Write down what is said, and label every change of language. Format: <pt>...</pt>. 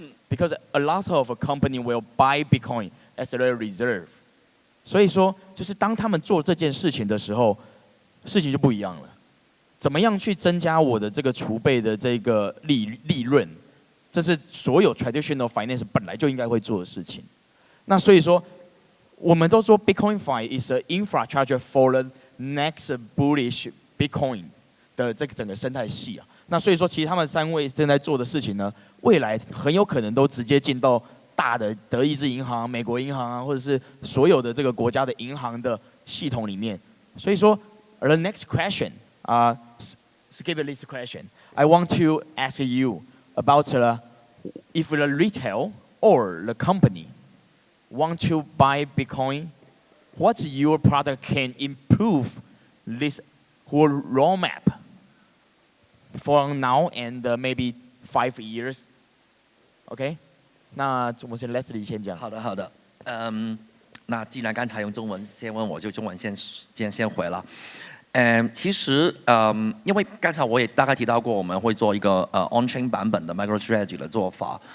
<en>Because a lot of company will buy Bitcoin as their reserve.</en> <zh>所以说，就是当他们做这件事情的时候，事情就不一样了。怎么样去增加我的这个储备的这个利润？这是所有 traditional finance 本来就应该会做的事情。那所以说，我们都说 Bitcoin Fi</zh> <en>is an infrastructure for the next bullish</en> <zh>Bitcoin 的这个整个生态系啊。那所以说，其实他们3位正在做的事情呢，未来很有可能都直接进到大的德意志银行、美国银行啊，或者是所有的这个国家的银行的系统里面。所以说</zh> <en>，the next question skip this question. I want to ask you about if the retail or the company want to buy Bitcoin, what your product can improve this whole roadmap for now and maybe 5 years.</en> <zh>OK， 那我们先 Leslie 先讲。好的，好的。那既然刚才用中文先问，我就中文先回了。其实因为刚才我也大概提到过，我们会做一个on-chain 版本的 MicroStrategy 的做法。</zh>